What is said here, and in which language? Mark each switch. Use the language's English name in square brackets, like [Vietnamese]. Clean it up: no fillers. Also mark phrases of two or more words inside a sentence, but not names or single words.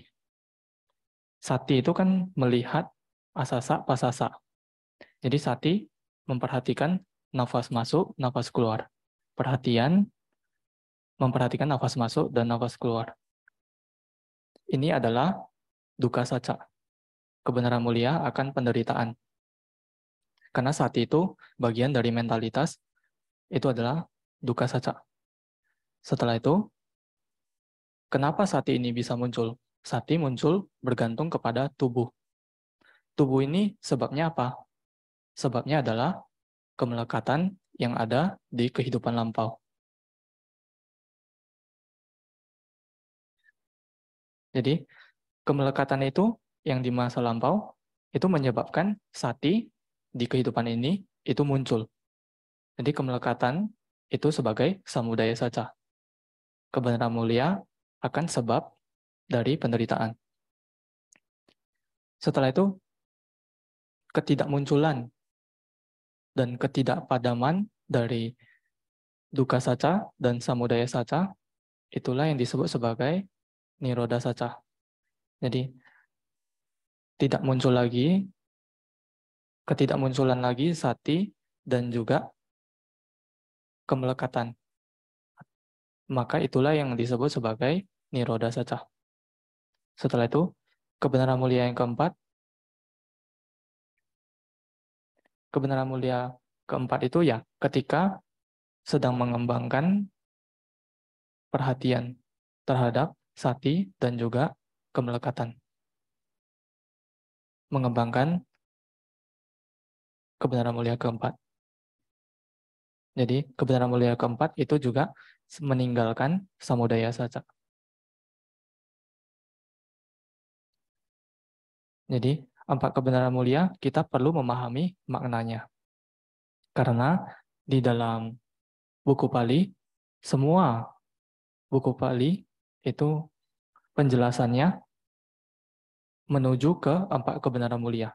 [Indonesian] Sati itu kan melihat [Pali] asasa pasasa. [Indonesian] Jadi sati memperhatikan nafas masuk, nafas keluar. Perhatian memperhatikan nafas masuk dan nafas keluar. Ini adalah [Pali] dukkha sacca, [Indonesian] kebenaran mulia akan penderitaan. Karena sati itu bagian dari mentalitas, itu adalah [Pali] dukkha sacca. [Indonesian] Setelah itu, kenapa sati ini bisa muncul? Sati muncul bergantung kepada tubuh. Tubuh ini sebabnya apa? Sebabnya adalah kemelekatan yang ada di kehidupan lampau. Jadi, kemelekatan itu yang di masa lampau, itu menyebabkan sati di kehidupan ini itu muncul. Jadi, kemelekatan itu sebagai [Pali] samudaya sacca. [Indonesian] Kebenaran mulia akan sebab dari penderitaan. Setelah itu, ketidakmunculan dan ketidakpadaman dari [Pali] dukkha sacca [Indonesian] dan [Pali] samudaya sacca, [Indonesian] itulah yang disebut sebagai [Pali] nirodha sacca. [Indonesian] Jadi, ketidakmunculan lagi sati dan juga kemelekatan. Maka itulah yang disebut sebagai [Pali] nirodha sacca. [Indonesian] Setelah itu, kebenaran mulia yang keempat. Kebenaran mulia keempat itu ya ketika sedang mengembangkan perhatian terhadap sati dan juga kemelekatan. Mengembangkan kebenaran mulia keempat. Jadi kebenaran mulia keempat itu juga meninggalkan [Pali] samudaya sacca. [Indonesian] Jadi 4 kebenaran mulia kita perlu memahami maknanya. Karena di dalam buku Pali, semua buku Pali itu penjelasannya menuju ke 4 kebenaran mulia.